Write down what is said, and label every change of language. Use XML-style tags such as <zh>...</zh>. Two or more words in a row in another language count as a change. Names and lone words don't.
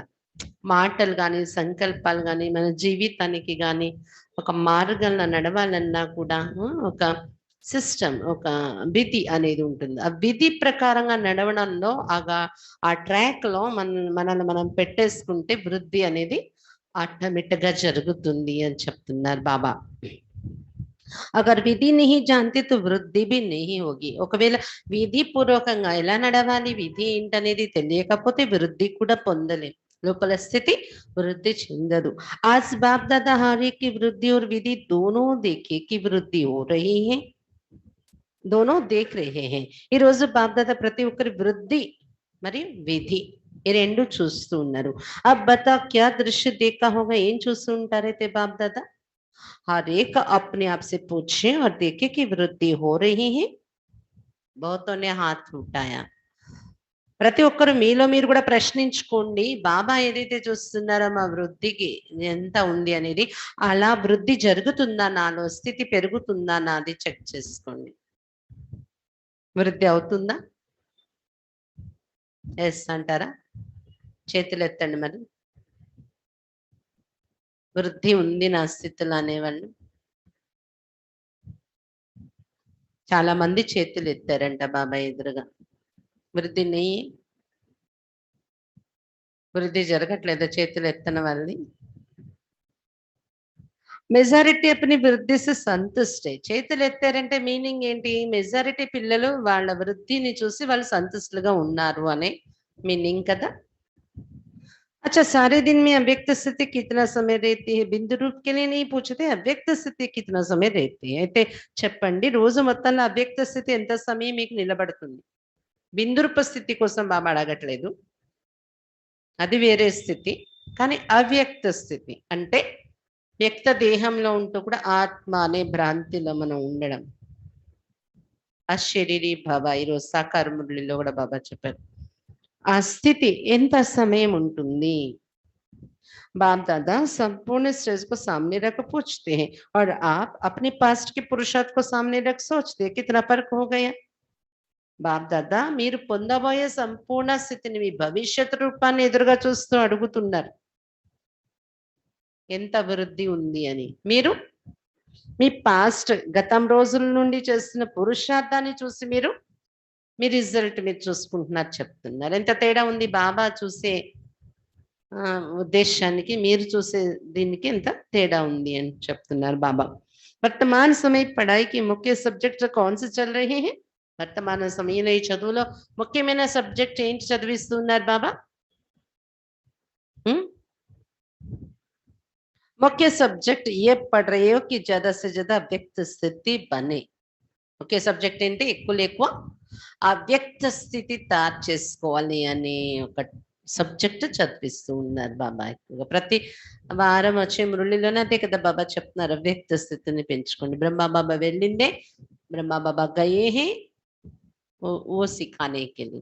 <te>మాటలు కానీ, సంకల్పాలు కానీ, మన జీవితానికి కానీ ఒక మార్గంలో నడవాలన్నా కూడా ఒక సిస్టమ్, ఒక విధి అనేది ఉంటుంది. ఆ విధి ప్రకారంగా నడవడంలో ఆ ట్రాక్ లో మనల్ని మనం పెట్టేసుకుంటే వృద్ధి అనేది ఆటోమేటిక్ గా జరుగుతుంది అని చెప్తున్నారు బాబా.</te> <hi>अगर विधि नहीं जानते तो వృద్ధి भी नहीं होगी.</hi> <te>ఒకవేళ విధి పూర్వకంగా ఎలా నడవాలి, విధి ఏంటనేది తెలియకపోతే వృద్ధి కూడా పొందలేం, లోపల స్థితి వృద్ధి చెందదు.</te> <hi>आज बाप दादा हारे की वृद्धि और विधि दोनों देखे की वृद्धि हो रही है, दोनों देख रहे हैं.</hi> <te>ఈ రోజు బాప్ దాదా ప్రతి ఒక్కరి వృద్ధి మరియు విధి ఈ రెండు చూస్తూ ఉన్నారు.</te> <hi>अब बता क्या दृश्य देखा होगा,</hi> <te>ఏం చూస్తూ ఉంటారైతే బాప్ దాదా?</te> <hi>हर एक अपने आप से पूछे और देखे कि वृद्धि हो रही है. बहुतों ने हाथ उठाया.</hi> <te>ప్రతి ఒక్కరు మీలో మీరు కూడా ప్రశ్నించుకోండి, బాబా ఏదైతే చూస్తున్నారో మా వృద్ధికి ఎంత ఉంది అనేది, అలా వృద్ధి జరుగుతుందా, నాలో స్థితి పెరుగుతుందా, నాది చెక్ చేసుకోండి. వృద్ధి అవుతుందా? ఎస్ అంటారా? చేతులు ఎత్తండి. మరి వృద్ధి ఉంది నా స్థితిలో అనేవాళ్ళు చాలా మంది చేతులు ఎత్తారంట బాబా ఎదురుగా. వృద్ధిని వృద్ధి జరగట్లేదా చేతులు ఎత్తన వాళ్ళది?</te> <hi>మెజారిటీ अपनी వృద్ధి से సంతుష్ట है.</hi> <te>చేతులు ఎత్తారంటే మీనింగ్ ఏంటి? మెజారిటీ పిల్లలు వాళ్ళ వృద్ధిని చూసి వాళ్ళు సంతుష్టులుగా ఉన్నారు అనే మీనింగ్ కదా.</te> <hi>अच्छा, सारे दिन में अव्यक्त स्थिति कितना समय रहती है? बिंदु रूप के लिए नहीं पूछते, अव्यक्त స్థితి कितना समय रहती है.</hi> <te>అయితే చెప్పండి, రోజు మొత్తంలో అవ్యక్త స్థితి ఎంత సమయం మీకు నిలబడుతుంది? బిందు రూప స్థితి కోసం బాబా అడగట్లేదు, అది వేరే స్థితి. కానీ అవ్యక్త స్థితి అంటే వ్యక్త దేహంలో ఉంటూ కూడా ఆత్మ అనే భ్రాంతిలో మనం ఉండడం. అశరీరీ భవ, ఈరోజు సాకార మురళిలో కూడా బాబా చెప్పారు. ఆ స్థితి ఎంత సమయం ఉంటుంది?</te> <hi>बाप दादा संपूर्ण स्ट्रेस को सामने रख पूछते हैं और आप अपने पास्ट के पुरुषार्थ को सामने रख सोचते हैं, कितना फर्क हो गया?</hi> <te>బాప్ దాదా మీరు పొందబోయే సంపూర్ణ స్థితిని మీ భవిష్యత్ రూపాన్ని ఎదురుగా చూస్తూ అడుగుతున్నారు, ఎంత వృద్ధి ఉంది అని. మీరు మీ పాస్ట్ గతం రోజుల నుండి చేస్తున్న పురుషార్థాన్ని చూసి మీరు మీ రిజల్ట్ మీరు చూసుకుంటున్నారు చెప్తున్నారు. ఎంత తేడా ఉంది బాబా చూసే ఉద్దేశానికి మీరు చూసే దీనికి ఎంత తేడా ఉంది అని చెప్తున్నారు బాబా.</te> <hi>वर्तमान समय పढ़ाई मुख्य सब्जेक्ट कौन से चल रहे हैं?</hi> <te>వర్తమాన సమయంలో ఈ చదువులో ముఖ్యమైన సబ్జెక్ట్ ఏంటి చదివిస్తున్నారు బాబా?</te> <hi>मुख्य सब्जेक्ट ये पढ़ रहे हो कि ज्यादा से ज्यादा अव्यक्त स्थिति बने. मुख्य सब्जेक्ट ఏంటి?</hi> <te>ఎక్కువ అవ్యక్త స్థితి తయారు చేసుకోవాలి అనే ఒక సబ్జెక్ట్ చదివిస్తూ ఉన్నారు బాబా. ఎక్కువగా ప్రతి వారం వచ్చే మురళిలోనే అదే కదా బాబా చెప్తున్నారు, అవ్యక్త స్థితిని పెంచుకోండి. బ్రహ్మా బాబా వెళ్ళిందే,</te> <hi>ब्रह्मा बाबा गए हैं वो सिखाने के लिए.</hi>